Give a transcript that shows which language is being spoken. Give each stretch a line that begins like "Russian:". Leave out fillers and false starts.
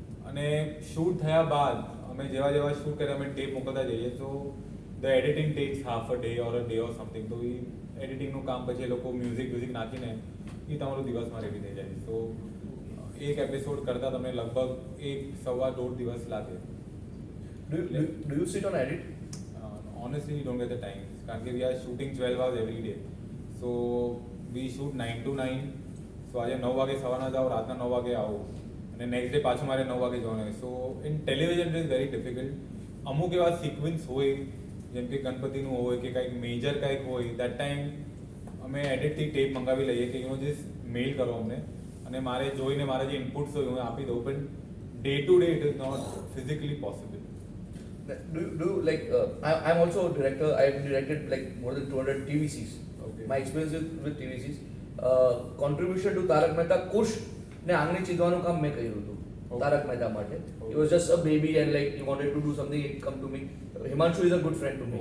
Gujarati: અને શૂટ થયા બાદ અમે જેવા શૂટ કર્યા અમે ટેપ મોકલતા જઈએ, તો
English: The editing takes half a day or a day or something.
Gujarati: તો એ એડિટિંગનું કામ પછી એ લોકો મ્યુઝિક નાખીને એ તમારું દિવસમાં રેડી થઈ જાય. તો એક એપિસોડ કરતાં તમને લગભગ 1-1.5 દિવસ લાગે.
English: Do you sit on edit? Honestly, we don't get the time.
Gujarati: કારણ કે
English: we are shooting 12 hours every day. So we shoot 9 to 9.
Gujarati: So આજે 9 વાગે સવારના જાઓ, રાતના 9 વાગે આવો અને નેક્સ્ટ ડે પાછું મારે 9 વાગે જવાનું હોય.
English: So in television it is very difficult.
Gujarati: અમુક એવા સિક્વન્સ હોય જેમ કે ગણપતિનું હોય કે કંઈક મેજર કંઈક હોય,
English: that time
Gujarati: અમે એડિટથી ટેપ મંગાવી લઈએ કે જસ્ટ મેલ કરો અમને, અને મારે જોઈને મારા જે ઇનપુટ્સ હોય હું આપી દઉં. પણ
English: Day to day it is not physically possible. Do you like I'm also a director. I've directed like more than 200 TVCs. Okay. My experience with TVCs, contribution to Tarak Mehta, Kush
Gujarati: ને આંગળી ચીધવાનું કામ મેં કર્યું હતું
English: Okay.
Gujarati: Tarak Mehta માટે.
English: Okay. He was just a baby and like he wanted to do something, he come to me. Himanshu is a good friend to me.